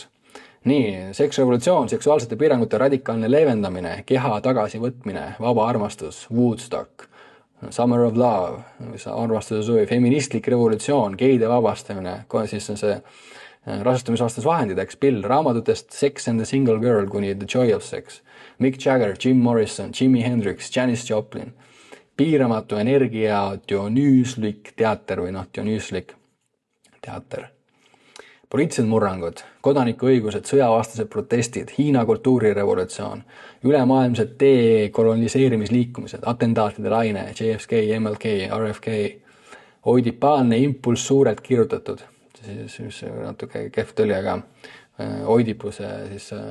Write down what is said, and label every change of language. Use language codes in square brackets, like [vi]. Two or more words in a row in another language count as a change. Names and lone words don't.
[et] Nii, seksrevolutsioon, seksuaalsete piirangute radikaalne leevendamine, keha tagasivõtmine, vaba armastus, Woodstock, Summer of Love, armastuse suvi, feministlik revolutsioon, geide vabastamine, siis on see rasestumisvastas vahendid, eks, pill, raamatutest Sex and the Single Girl kuni The Joy of Sex, Mick Jagger, Jim Morrison, Jimi Hendrix, Janis Joplin, piiramatu energia, dionüüslik teater või dionüüslik teater. Poliitilised murrangud, kodanikuõigused, sõjavastased protestid, Hiina kultuurirevolutsioon, ülemaailmsed dekoloniseerimisliikumised, atentaatide laine, JFK, MLK, RFK, oidipaalne impulss suurelt kirjutatud, siis natuke kehv tõli, aga oidipuse siis